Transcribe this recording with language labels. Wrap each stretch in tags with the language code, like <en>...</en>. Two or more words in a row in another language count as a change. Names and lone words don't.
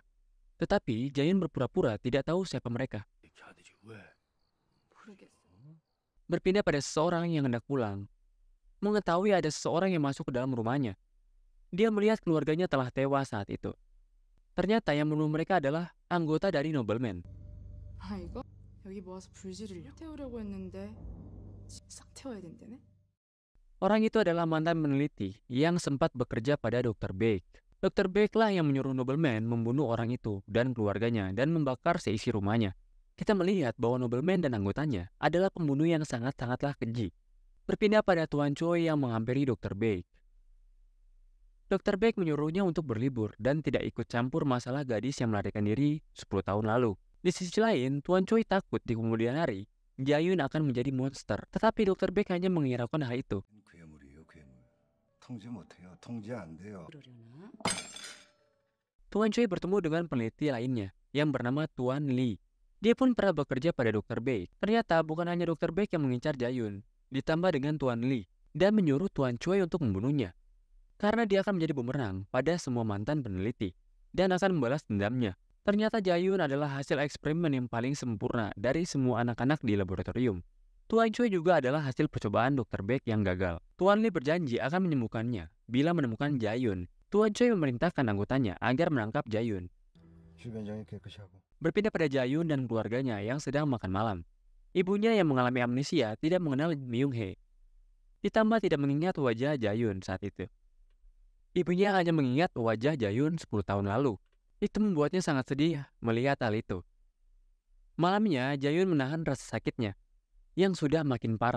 <id>Tetapi Jae-yun berpura-pura tidak tahu siapa mereka.</id> <ko>모르겠어.</ko> <id>Berpindah pada seseorang yang hendak pulang. Mengetahui ada seseorang yang masuk ke dalam rumahnya. Dia melihat keluarganya telah tewas saat itu. Ternyata yang membunuh mereka adalah anggota dari nobleman.</id> <ko>아 이거? 여기 모아서 불지르려? 태우려고 했는데 싹 태워야 된다네?</ko> <id>Orang itu adalah mantan peneliti yang sempat bekerja pada Dr. Baek. Dr. Baek lah yang menyuruh nobleman membunuh orang itu dan keluarganya dan membakar seisi rumahnya. Kita melihat bahwa nobleman dan anggotanya adalah pembunuh yang sangat-sangatlah keji. Berpindah pada Tuan Choi yang menghampiri Dr. Baek. Dr. Baek menyuruhnya untuk berlibur dan tidak ikut campur masalah gadis yang melarikan diri 10 tahun lalu. Di sisi lain, Tuan Choi takut di kemudian hari Jae-yun akan menjadi monster. Tetapi Dr. Baek hanya menghiraukan hal itu.</id> <ko>괴물이에요, 괴물. 통제 못해요. 통제 안 돼요. 그러려나?</ko> <id>Tuan Choi bertemu dengan peneliti lainnya yang bernama Tuan Lee. Dia pun pernah bekerja pada Dr. Baek. Ternyata bukan hanya Dr. Baek yang mengincar Jae-yun, ditambah dengan Tuan Lee dan menyuruh Tuan Choi untuk membunuhnya. Karena dia akan menjadi bumerang pada semua mantan peneliti dan akan membalas dendamnya. Ternyata Jae-yun adalah hasil eksperimen yang paling sempurna dari semua anak-anak di laboratorium. Tuan Choi juga adalah hasil percobaan Dr. Baek yang gagal. Tuan Lee berjanji akan menyembuhkannya bila menemukan Jae-yun. Tuan Choi memerintahkan anggotanya agar menangkap Jae-yun.</id> <ko>주변장이 깨끗이 하고.</ko> <id>Berpindah pada Jae-yun dan keluarganya yang sedang makan malam. Ibunya yang mengalami amnesia tidak mengenal Min-hye. Ditambah tidak mengingat wajah Jae-yun saat itu. Ibunya hanya mengingat wajah Jae-yun 10 tahun lalu. Itu membuatnya sangat sedih melihat hal itu. Malamnya, Jae-yun menahan rasa sakitnya yang sudah makin parah.</id>